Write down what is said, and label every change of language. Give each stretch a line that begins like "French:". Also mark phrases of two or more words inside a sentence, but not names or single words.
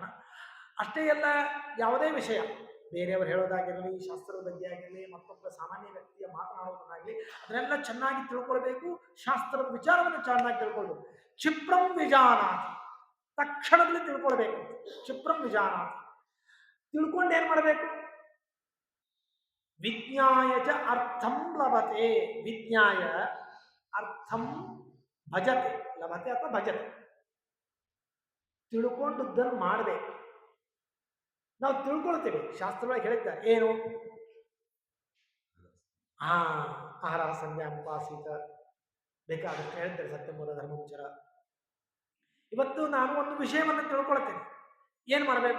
Kannada: ಅಷ್ಟೇ ಅಲ್ಲ, ಯಾವುದೇ ವಿಷಯ ಬೇರೆಯವರು ಹೇಳೋದಾಗಿರಲಿ, ಶಾಸ್ತ್ರದ ಬಗ್ಗೆ ಆಗಿರಲಿ, ಮತ್ತೊಬ್ಬ ಸಾಮಾನ್ಯ ವ್ಯಕ್ತಿಯ ಮಾತನಾಡೋದನ್ನಾಗಲಿ ಅದನ್ನೆಲ್ಲ ಚೆನ್ನಾಗಿ ತಿಳ್ಕೊಳ್ಬೇಕು. ಶಾಸ್ತ್ರದ ವಿಚಾರವನ್ನು ಚೆನ್ನಾಗಿ ತಿಳ್ಕೊಳ್ಬೇಕು.
Sanskrit: ಕ್ಷಿಪ್ರಂ ವಿಜಾನಾತಿ,
Kannada: ತಕ್ಷಣದಲ್ಲಿ ತಿಳ್ಕೊಳ್ಬೇಕು.
Sanskrit: ಕ್ಷಿಪ್ರಂ ವಿಜಾನಾತಿ,
Kannada: ತಿಳ್ಕೊಂಡು ಏನ್ ಮಾಡಬೇಕು?
Sanskrit: ವಿಜ್ಞಾಯ ಚ ಅರ್ಥಂ ಲಭತೆ, ವಿಜ್ಞಾಯ ಅರ್ಥಂ ಭಜತೆ, ಲಭತೆ ಅಥವಾ ಭಜತೆ,
Kannada: ತಿಳ್ಕೊಂಡದ್ದನ್ನು ಮಾಡಬೇಕು. ನಾವು ತಿಳ್ಕೊಳ್ತೇವೆ, ಶಾಸ್ತ್ರವಾಗಿ ಹೇಳಿದ್ದಾರೆ ಏನು?
Sanskrit: ಆಹಾರ ಸಂಧ್ಯಾ ಉಪಾಸೀತ
Kannada: ಬೇಕಾದಷ್ಟು ಹೇಳಿದ್ದಾರೆ,
Sanskrit: ಸತ್ಯಮೂಲ ಧರ್ಮೋಚರ.
Kannada: ಇವತ್ತು ನಾನು ಒಂದು ವಿಷಯವನ್ನು ತಿಳ್ಕೊಳ್ತೇನೆ, ಏನ್ ಮಾಡಬೇಕು?